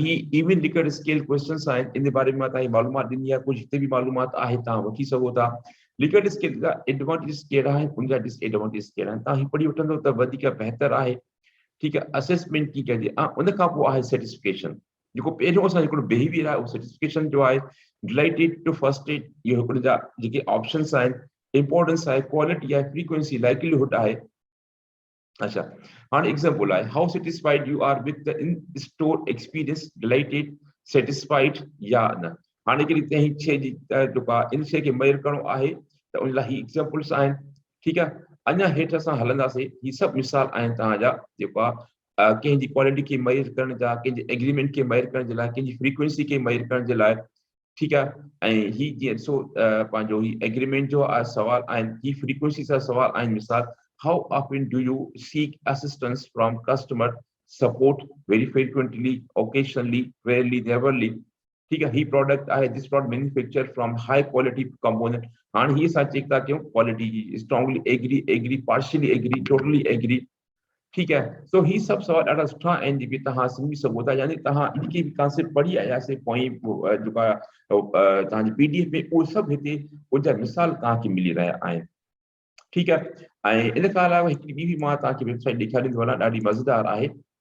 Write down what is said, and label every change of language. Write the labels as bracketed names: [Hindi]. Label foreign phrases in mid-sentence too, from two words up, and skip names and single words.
[Sindhi] ही इवन [English] Likert scale questions [Sindhi] आहिनि, इन बारे में मां तव्हांखे मालूमात ॾिनी आहे। कुझु हिते बि मालूमात आहे, तव्हां वठी सघो था। लिकर्ट स्केल जा एडवांटेज कहिड़ा आहिनि, उनजा डिसएडवांटेज कहिड़ा आहिनि, तव्हां ही पढ़ी वठंदो त वधीक बहितर आहे, ठीकु आहे। असेसमेंट कीअं कजे, उन खां पोइ आहे सेटिस्फिकेशन, जेको पहिरियों असांजो हिकिड़ो बिहेवियर आहे उहो सेटिस्फिकेशन जो आहे। [English] delighted to first aid, [Sindhi] इहो हिकिड़े जा जेके ऑप्शंस आहिनि। इंपॉर्टेंस आहे, क्वालिटी आहे, फ्रीक्वेंसी, लाइकलीहुड आहे। अच्छा, हाणे एग्जांपल आहे, [English] How satisfied you are with the in store experience, delighted, satisfied [Sindhi] या न। हाणे हिकिड़ी तंहिं शइ जी जेको आहे इन शइ खे मेजर करणो आहे त उन लाइ ही एग्जांपल्स आहिनि, ठीकु आहे। अञा हेठि असां हलंदासीं। ही सभु मिसाल आहिनि तव्हांजा जेको आहे कंहिंजी क्वालिटी खे मेजर करण जा, कंहिंजे एग्रीमेंट खे मेजर करण जे लाइ, कंहिंजी फ्रीक्वेंसी खे मेजर करण जे लाइ, ठीकु आहे। ऐं ही जीअं ॾिसो पंहिंजो ही एग्रीमेंट जो सवाल आहिनि, ही फ्रीक्वेंसी सां सवाल आहिनि। मिसाल, [English] How often do you seek assistance from customer support, very frequently, occasionally, rarely, [Sindhi] नेवरली, ठीकु आहे। ही प्रोडक्ट आहे, [English] This product manufacture from high quality component. [Sindhi] हाणे ही असां चेक था कयूं क्वालिटी जी, [English] strongly agree, agree, partially agree, totally agree, [Sindhi] ठीकु आहे। सो ही सभु सवाल ॾाढा सुठा आहिनि जेके तव्हां सम्झी सघो था। यानी तव्हां इनखे बि कॉन्सेप्ट पढ़ी आयासीं पोइ जेका तव्हांजी PDF में, उहे सभु हिते उनजा मिसाल तव्हांखे मिली रहिया आहिनि, ठीकु आहे। ऐं इन खां अलावा हिकिड़ी ॿी बि मां तव्हांखे वेबसाइट ॾेखारींदो वञा, ॾाढी मज़ेदार आहे।